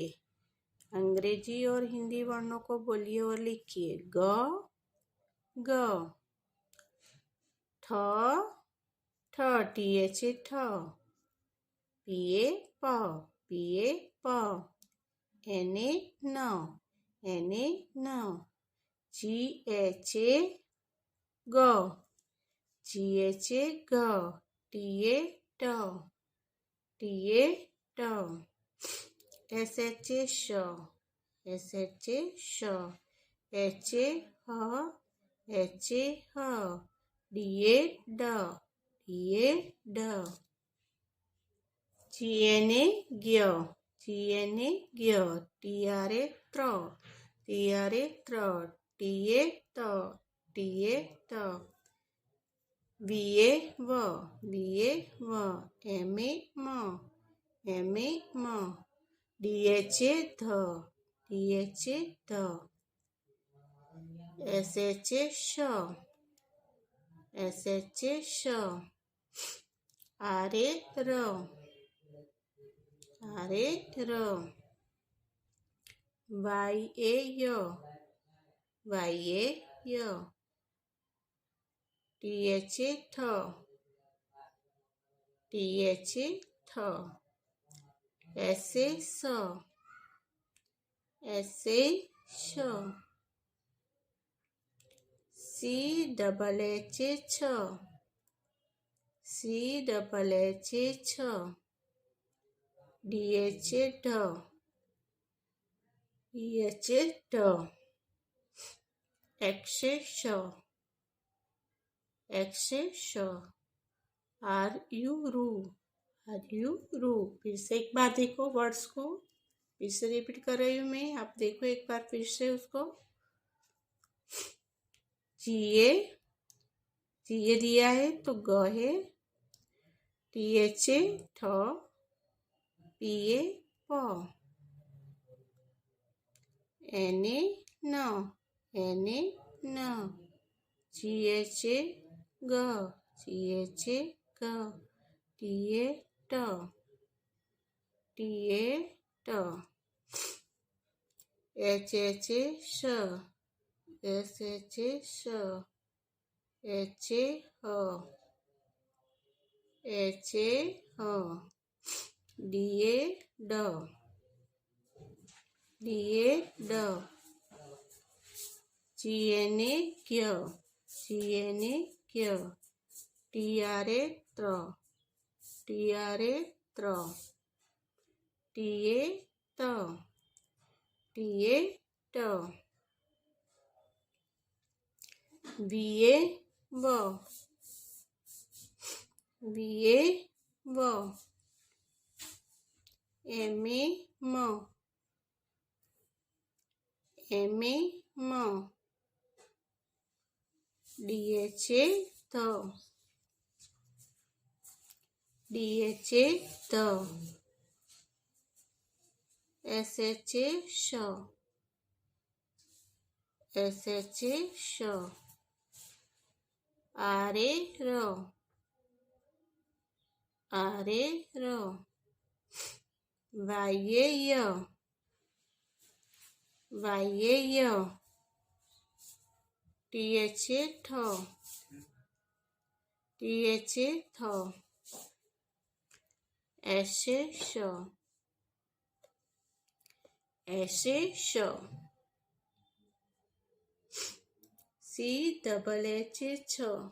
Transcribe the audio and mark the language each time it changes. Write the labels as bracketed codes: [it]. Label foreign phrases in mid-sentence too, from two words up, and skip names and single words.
[hi] अंग्रेजी और हिंदी वर्णों को बोलिए और लिखिए। ग ग, ठ ठ, TH ठ, पिए प, पिए प, NA न, NA न, GH ग, GH ग, TA ट, TA ट, SH श, SH श, H ह, H ह, DA ड, DA ड, GNA ज्ञ, GNA ज्ञ, TRA त्र, TRA त्र, TA त, TA त, VA व, VA व, MA म, MA म, DHA ध, DHA ध, SH श, SH श, RA र, RA र, YA य, YA य, THA ठ, THA ठ, SA स, SA श, CHH छ, CHH छ, DHA ढ, DHA ढ, XA श, XA श, RU रू, RU रू। फिर से एक बार देखो वर्ड्स को, फिर से रिपीट कर रही हूँ मैं, आप देखो एक बार फिर से उसको। GA, GA दिया है तो ग है। THA ठ, PA प, NA न, NA न, GHA ग, GHA ग, TA ट, TA ट, HHA श, SHA श, HA ह, HA ह, DA ड, DA ड, GNA ज्ञ, GNA ज्ञ, TRA त्र, TRA त्र, TA त, TA ट, VA व, VA व, MA म, MA म, DHA ध, DHA ध, SHA श, SHA श, RA र, RA र, YA य, YA य, टी एच ए ठ, टी एच ए थ, ऐसे श, ऐसे श, सी डबल एच ए छ,